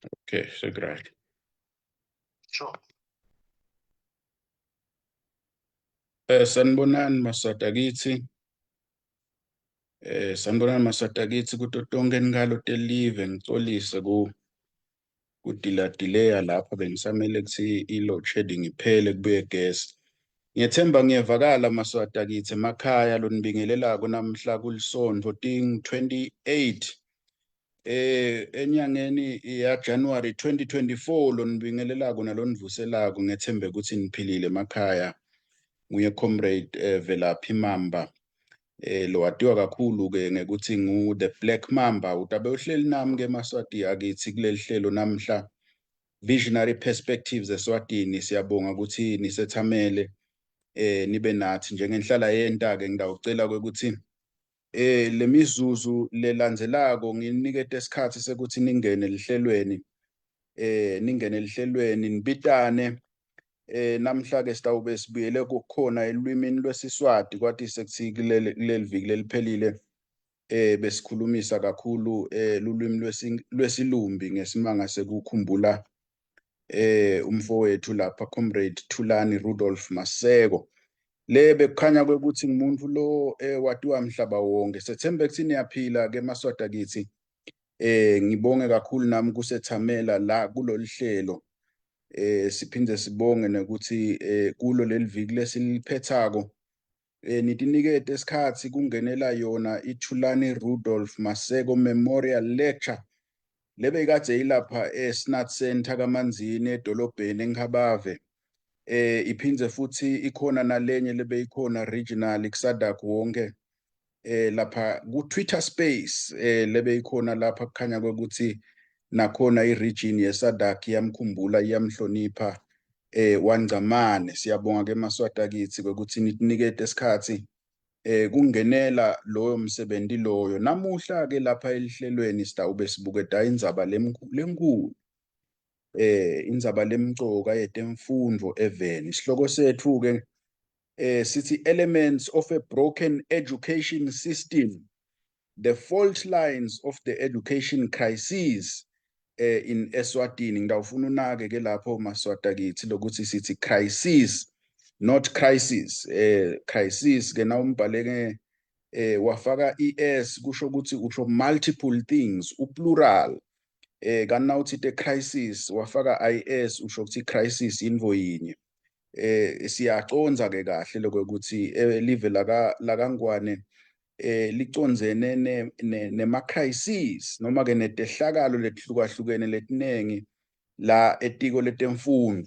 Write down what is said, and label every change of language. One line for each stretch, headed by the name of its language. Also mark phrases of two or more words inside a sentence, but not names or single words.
English: Okay, great. Sure.
Swati: Sanibonani maswata kithi. Sanibonani maswata kithi kuto tonke ngalo telive ngixolise kudila lapha bengisamele kuthi i-load shedding iphele kubuye gesi. Ngiyethemba ngiyevakala maswata kithi emakhaya lo nibingelelako namhla kulisonto ting 28 enyangeni ya January 2024 lo nibingelelako nalo nivuselako ngethembe ukuthi niphilile emakhaya. Nguye comrade Velaphi Mamba. Lo watiwa kakhulu-ke ngekuthi
English: the Black Mamba.
Swati: Utabe uhleli nami-ke Maswati akithi kuleli hlelo namhla Visionary Perspectives eSwatini. Siyabonga ukuthi nisethamele nibe nathi njengenhlala yenta-ke ngidawucela ukuthi le mizuzu lelandzelako nginikete isikhathi sekuthi ningene lihlelweni nibitane. Namhla-ke sitawube sibuyele kukhona elwimini lwesiSwati kwathi sekuthi kuleli viki leliphelile besikhulumisa kakhulu lulwimi lwesilumbi ngesimanga sekukhumbula umfowethu lapha comrade Thulani Rudolph Maseko. Le bekukhanya ukuthi ngumuntu lo watiwa mhlaba wonke. Sethembe ukuthi niyaphila-ke Maswati kithi. Ngibonge kakhulu nami kusethamela la kulolu hlelo. Siphinde sibonge nokuthi kulo leli viki lesiliphethako nitinikete isikhathi kungenela yona iThulani Rudolph Maseko Memorial Lecture lebekade ilapha eSnat Center kaManzini edolobheni eNghabave. Iphindze futhi ikhona nalenye lebeyikhona regional kuSADC wonke lapha ku-
English: Twitter space
Swati: lebeyikhona lapha kukhanya ukuthi nakhona i-region yeSADC yamkhumbula iyamhlonipha waNgcamane. Siyabonga-ke Maswati kithi ukuthi ninikete isikhathi kungenela loyo msebenzi loyo. Namuhla-ke lapha elihlelweni sitawube sibuketa indzaba lenkulu indzaba lemcoka yetemfundo eveni. Isihloko sethu-ke sithi
English: Elements of a Broken Education System, the Fault Lines of the Education Crisis in Eswatini.
Swati: Ngidawufuna unake-ke lapho Maswati kithi lokuthi sithi
English: crisis not crisis.
Swati: Crisis-ke nawumbhaleke wafaka i-s kusho ukuthi usho
English: multiple things,
Swati: uplural. Kanti nawuthi
English: the crisis
Swati: wafaka is usho ukuthi crisis invo yinye. Siyaconza-ke kahle lokho ukuthi live lakangwane liconzene nema-crisis noma-ke netehlakalo letihlukahlukene letinengi la etiko letemfundo.